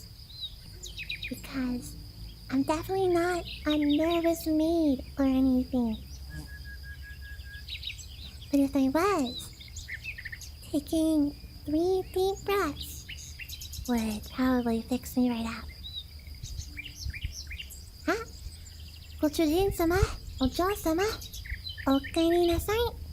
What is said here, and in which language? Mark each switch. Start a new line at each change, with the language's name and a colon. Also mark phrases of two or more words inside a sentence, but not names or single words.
English: Because I'm definitely not a nervous maid or anything. But if I was, taking 3 deep breaths would probably fix me right up.
Japanese: Huh? ご主人様、お嬢様, おかえりなさい.